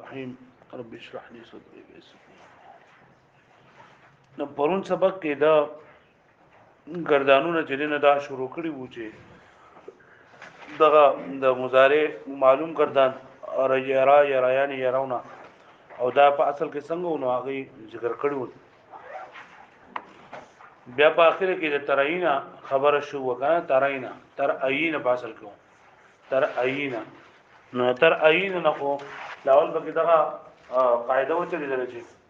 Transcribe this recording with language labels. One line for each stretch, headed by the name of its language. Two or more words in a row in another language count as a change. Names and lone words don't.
Arabic: الرحیم رب اشرح لي صدري ويسر لي
Pashto: نو پرون سبق کې دا گردانونه چې نه دا شروع کړی وو چې دغه د مضارع معلوم گردان اور یرا یرایان یراونا او دا په اصل کې څنګه ونو هغه ذکر کړی وو بیا په اخر کې د تراینا خبره شو وکړه تراینا تر عین په اصل کې تر عین نو تر عین نه خو لاول به دغه قاعده و چلی درځي